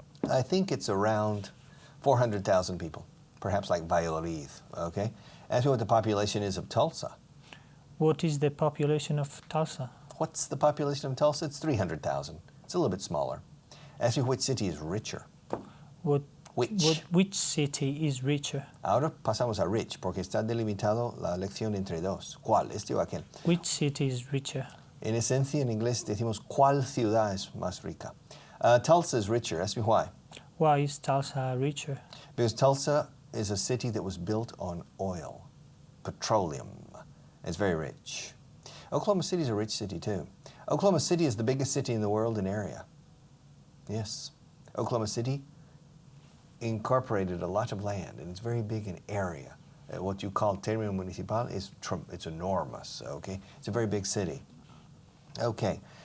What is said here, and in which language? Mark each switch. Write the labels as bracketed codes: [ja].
[en] I think it's around 400,000 people, perhaps like Valladolid, okay? Ask me what the population is of Tulsa. What is the population of Tulsa? What's the population of Tulsa? It's 300,000. It's a little bit smaller. Ask me which city is richer. Which city is richer? [es] Ahora pasamos a rich, porque está delimitado la elección entre dos. ¿Cuál? Este o aquel. [en] Which city is richer? [es] En esencia, en inglés decimos, ¿cuál ciudad es más rica? [en] Tulsa is richer. Ask me why. Why is Tulsa richer? Because Tulsa is a city that was built on oil, petroleum. It's very rich. Oklahoma City is a rich city too. Oklahoma City is the biggest city in the world in area. Yes. Oklahoma City incorporated a lot of land, and it's very big in area. What you call término municipal is it's enormous, okay? It's a very big city. Okay.